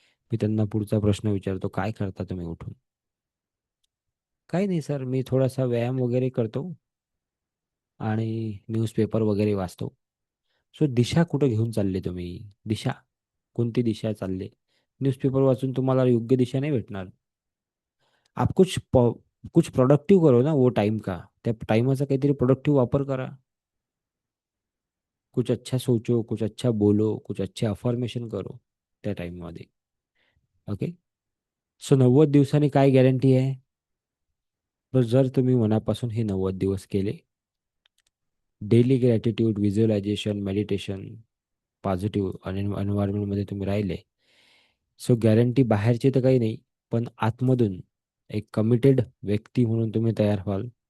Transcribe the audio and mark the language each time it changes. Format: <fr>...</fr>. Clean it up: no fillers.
<mr>मी त्यांना पुढचा प्रश्न विचारतो, काय करता तुम्ही उठून? काही नाही सर, मी थोडासा व्यायाम वगैरे करतो आणि न्यूजपेपर वगैरे वाचतो. सो दिशा कुठं घेऊन चालले तुम्ही? दिशा, कोणती दिशा चालले? न्यूजपेपर वाचून तुम्हाला योग्य दिशा नाही भेटणार.</mr> <hi>आप कुछ प्रोडक्टिव करो ना वो टाइम का.</hi> <mr>त्या टाइमाचा काहीतरी प्रोडक्टिव्ह वापर करा.</mr> <hi>कुछ अच्छा सोचो, कुछ अच्छा बोलो, कुछ अच्छे अफर्मेशन करो</hi> <mr>त्या टाइममध्ये.</mr> <hi>ओके.</hi> <mr>सो 90 दिवसांनी काय गॅरंटी आहे? तर जर तुम्ही मनापासून हे 90 दिवस केले, daily gratitude, visualisation, meditation, positive आणि एन्व्हायरमेंटमध्ये तुम्ही राहिले, सो गॅरंटी बाहेरची तर काही नाही, पण आतमधून एक कमिटेड व्यक्ती म्हणून तुम्ही तयार व्हाल.</mr>